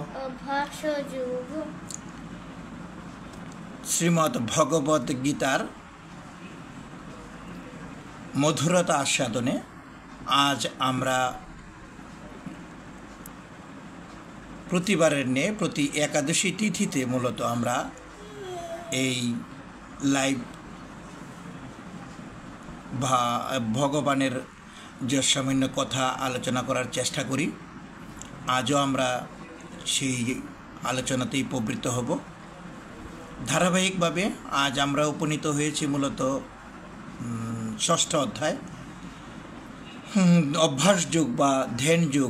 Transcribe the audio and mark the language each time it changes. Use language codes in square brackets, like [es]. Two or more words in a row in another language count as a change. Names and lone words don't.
[bn] শ্রীমদ্ ভগবত গীতার মধুরতা আস্বাদনে আজ আমরা প্রতিবারের ন্যায় প্রতি একাদশী তিথিতে মূলত আমরা এই লাইভ ভগবানের যে সামান্য কথা আলোচনা করার চেষ্টা করি। আজও আমরা সেই আলোচনাতেই প্রবৃত্ত হব। ধারাবাহিকভাবে আজ আমরা উপনীত হয়েছি মূলত ষষ্ঠ অধ্যায় অভ্যাস যোগ বা ধ্যান যোগ।